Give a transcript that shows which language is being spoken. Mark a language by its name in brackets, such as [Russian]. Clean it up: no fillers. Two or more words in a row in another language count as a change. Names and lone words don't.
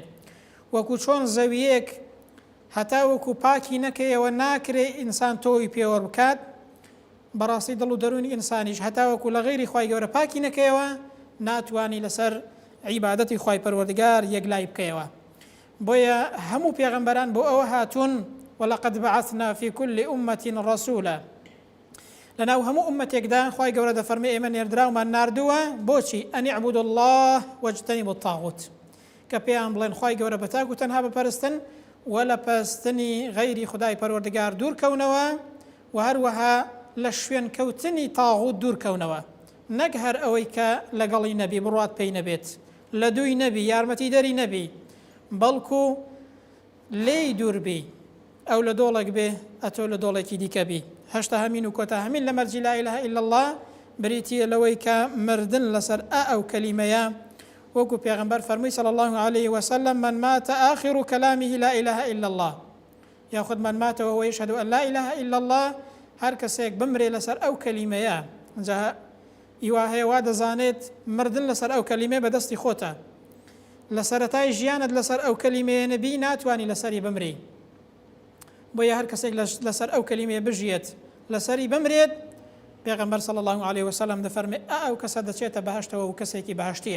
[Central Kurdish] وەکو چۆن زەویەک هەتا وەکو پاکی نەکەیەوە ناکرێ ئینسان تۆی پێوە بکات بەڕاستی دڵ و دەرونی ئینسانیش هەتا وەکو لە غەیری خوای گەورە پاکی نەکەیەوە ناتوانی لەسەر عیبادەتی خوای پەروەردگار یەکلای بکەیەوە. بۆیە هەموو پێغەمبەران بۆ ئەوە هاتوون [Arabic] ولقد بعثنا في كل أمة رسولا [Central Kurdish] لەناو هەموو ئومەتێکدا خوای گەورە دەفەرمێ ئێمە نێردراومان ناردووە بۆچی [Arabic] ئەن اعبدوا الله واجتنبوا الطاغوت [Central Kurdish] کە پێیان بڵێن خوای گەورە بەتاک و تەنها بپەرستن و لە پەرستنی غەیری خودای پەروەردگار دوورکەونەوە و هەروەها لە شوێن کەوتنی تاغوت دوورکەونەوە نەک هەر ئەوەی کە لەگەڵی نەبی بڕوات پێی نەبێت لە دووی نەبی یارمەتی دەری نەبی بەڵکو لێی دووربی ئەو لە دۆڵێک بێ ئەتۆ لە دۆڵێکی دیکە بی. هەشتا هەمین و کۆتا هەمین لە مەرجی [Arabic] لا إله إلا الله [Central Kurdish] بریتیە لەوەی کە مردن لەسەر ئەو کەلیمەیە وەکو پێغەمبەر فەرمووی [Arabic] صلی الله عليه وسلم من مات آخر كلامه لا إله إلا الله [Central Kurdish] یاخود [Arabic] من مات وهو يشهد أن لا إله إلا الله [Central Kurdish] هەر کەسێک بمرێ لەسەر ئەو کەلیمەیە جا ئیوا هەیە وا دەزانێت مردن لەسەر ئەو کەلیمەیە بەدەستی خۆتە لە سەرەتای ژیانت لەسەر ئەو کەلیمەیە نەبی ناتوانی لەسەری بمری. بۆیە هەر کەسێک لەسەر ئەو کەلیمەیە بژێت لەسەری بمرێت پێغەمبەر [Arabic] صلی الله عليه وسلم [Central Kurdish] دەفەرمێ ئەو کەسە دەچێتە بەهەشتەوە و کەسێکی بەهەشتیە.